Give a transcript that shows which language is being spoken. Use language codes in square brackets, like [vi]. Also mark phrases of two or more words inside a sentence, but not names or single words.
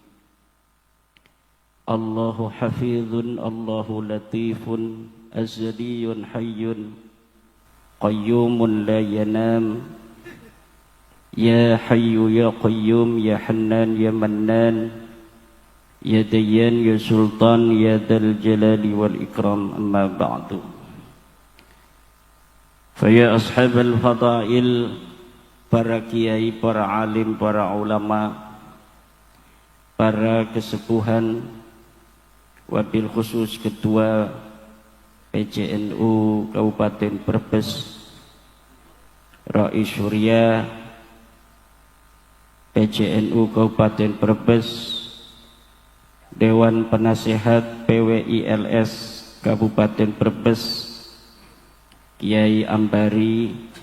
[ar] الله حفيظ، الله لطيف، أزلي حي، قيوم لا ينام. يا حي يا قيوم يا حنان يا منان، يا ديان، يا سلطان، يا ذا الجلال والإكرام، أما بعد. فيا أصحاب الفضائل, [id] para kiai, para alim, para ulama, para kesepuhan, [ar] وبالخصوص [id] Ketua PCNU Kabupaten Brebes, Rais Surya PCNU Kabupaten Brebes, Dewan Penasehat PWILS Kabupaten Brebes, Kiai Ambari,